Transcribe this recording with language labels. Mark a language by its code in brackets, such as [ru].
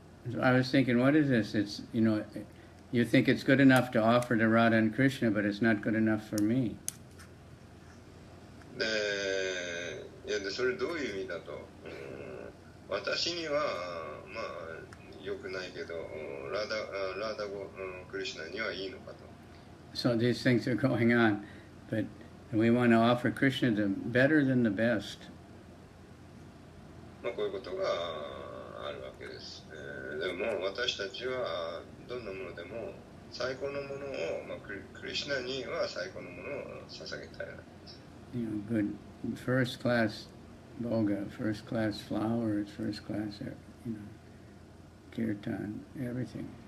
[en] So I was thinking, what is this? It's, you think it's good enough to offer to Radha and Krishna, but it's not good enough for me. [ja] で、いやでそれどういう意味だと、私にはまあ良くないけど、ラダゴクリシュナにはいいのかと。 [en] So these things are going on, but we want to offer Krishna the better than the best. [ja] まあこういうことがあるわけです。でも私たちはどんなものでも最高のものを、まあ、クリシュナには最高のものを捧げたい。 [en] Good first class boga, first class flowers, first class, kirtan, everything.